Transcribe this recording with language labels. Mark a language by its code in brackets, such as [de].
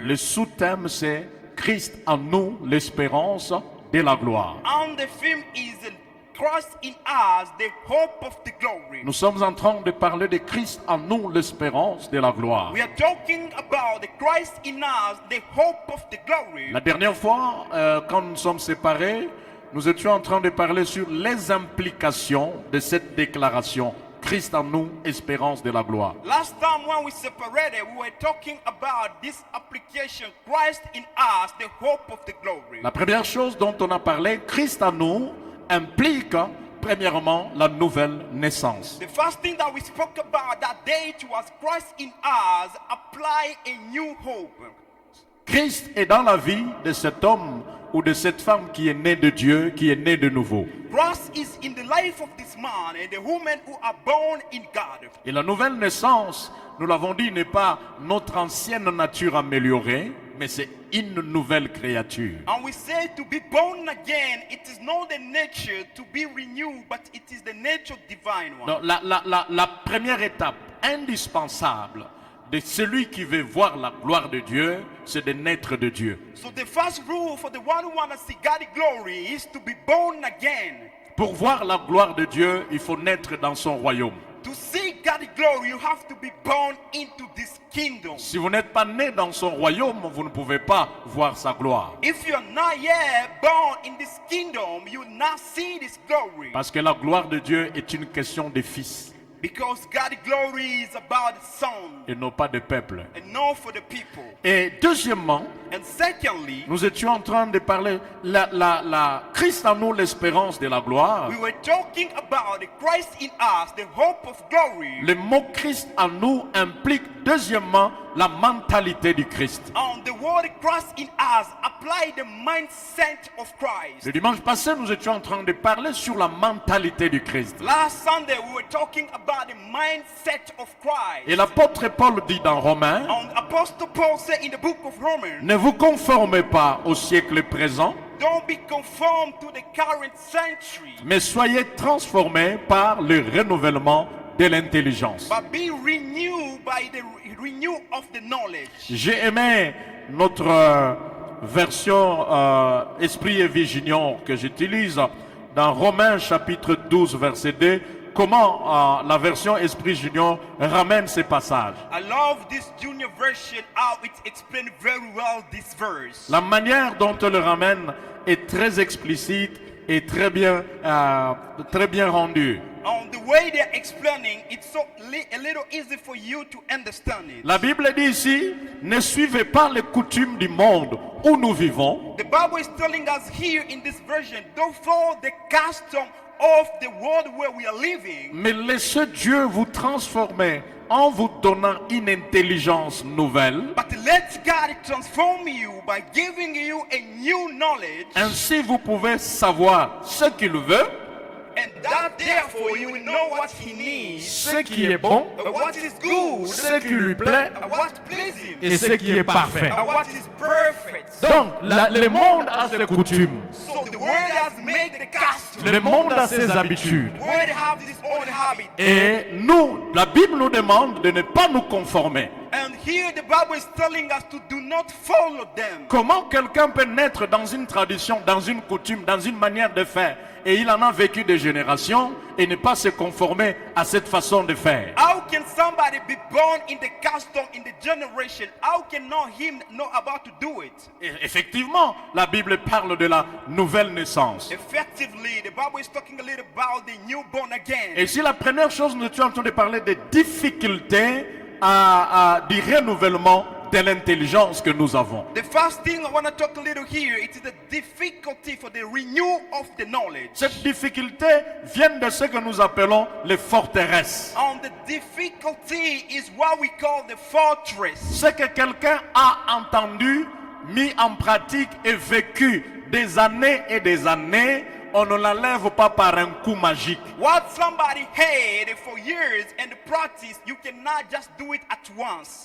[fr] le sous-thème c'est Christ en nous, l'espérance de la gloire. [en] and the theme is Christ in us, the hope of the glory. [fr] Nous sommes en train de parler de Christ en nous, l'espérance de la gloire. [en] We are talking about the Christ in us, the hope of the glory. [fr] La dernière fois, quand nous sommes séparés, nous étions en train de parler sur les implications de cette déclaration. Christ en nous, espérance de la gloire. [en] Last time when we separated, we were talking about this application, Christ in us, the hope of the glory. [fr] La première chose dont on a parlé, Christ en nous, implique premièrement la nouvelle naissance. [en] The first thing that we spoke about that day was Christ in us, apply a new hope. [fr] Christ est dans la vie de cet homme ou de cette femme qui est né de Dieu, qui est né de nouveau. [en] Christ is in the life of this man and the woman who are born in God. [fr] Et la nouvelle naissance, nous l'avons dit, n'est pas notre ancienne nature améliorée, mais c'est une nouvelle créature. [en] And we say to be born again, it is not the nature to be renewed, but it is the nature divine one. [fr] Donc, la première étape indispensable de celui qui veut voir la gloire de Dieu, c'est de naître de Dieu. [en] So the first rule for the one who wants to see God's glory is to be born again. [fr] Pour voir la gloire de Dieu, il faut naître dans son royaume. [en] To see God's glory, you have to be born into this kingdom. [fr] Si vous n'êtes pas né dans son royaume, vous ne pouvez pas voir sa gloire. [en] If you're not yet born in this kingdom, you will not see this glory. [fr] Parce que la gloire de Dieu est une question de fils [en] Because God's glory is about the son [fr] et non pas de peuple. [en] and not for the people. [fr] Et deuxièmement, [en] And secondly, [fr] nous étions en train de parler la Christ en nous, l'espérance de la gloire. [en] we were talking about the Christ in us, the hope of glory. [fr] Le mot Christ en nous implique deuxièmement la mentalité du Christ. [en] On the word Christ in us, apply the mindset of Christ. [fr] Le dimanche passé, nous étions en train de parler sur la mentalité du Christ. [en] Last Sunday, we were talking about the mindset of Christ. [fr] Et l'apôtre Paul dit dans Romains, [en] And Apostle Paul said in the book of Romans, [fr] ne vous conformez pas au siècle présent, [en] don't be conformed to the current century, [fr] mais soyez transformés par le renouvellement de l'intelligence. [en] but be renewed by the renew of the knowledge. [fr] J'ai aimé notre version Esprit et Vie Junior que j'utilise dans Romains chapitre 12 verset 2. Comment la version Esprit Junior ramène ces passages. [en] I love this junior version, how it explains very well this verse. [fr] La manière dont elle le ramène est très explicite et très bien rendue. [en] On the way they're explaining, it's so a little easy for you to understand it. [fr] La Bible dit ici, ne suivez pas les coutumes du monde où nous vivons, [en] The Bible is telling us here in this version, don't follow the custom of the world where we are living, [fr] mais laissez Dieu vous transformer en vous donnant une intelligence nouvelle. [en] but let God transform you by giving you a new knowledge, [fr] Ainsi vous pouvez savoir ce qu'il veut, [en] and that therefore you will know what He needs, [fr] ce qui est bon, [en] what is good, [fr] ce qui lui plaît [en] what pleases Him, [fr] et ce qui est parfait. [en] and what is perfect. [fr] Donc le monde a ses coutumes, [en] So the world has made the custom. [fr] le monde a ses habitudes. [en] The world have this old habit. [fr] Et nous, la Bible nous demande de ne pas nous conformer. [en] And here the Bible is telling us to do not follow them. [fr] Comment quelqu'un peut naître dans une tradition, dans une coutume, dans une manière de faire, et il en a vécu des générations, et ne pas se conformer à cette façon de faire? [en] How can somebody be born in the custom in the generation? How can not him know about to do it? [fr] Et effectivement, la Bible parle de la nouvelle naissance. [en] Effectively, the Bible is talking a little about the newborn again. [fr] Et si la première chose, nous étions en train de parler des difficultés du renouvellement de l'intelligence que nous avons. [en] The first thing I want to talk a little here, it is the difficulty for the renewal of the knowledge. [fr] Cette difficulté vient de ce que nous appelons les forteresses. [en] And the difficulty is what we call the fortress. [fr] Ce que quelqu'un a entendu, mis en pratique et vécu des années et des années, on ne l'enlève pas par un coup magique. [en] What somebody had for years and practice, you cannot just do it at once.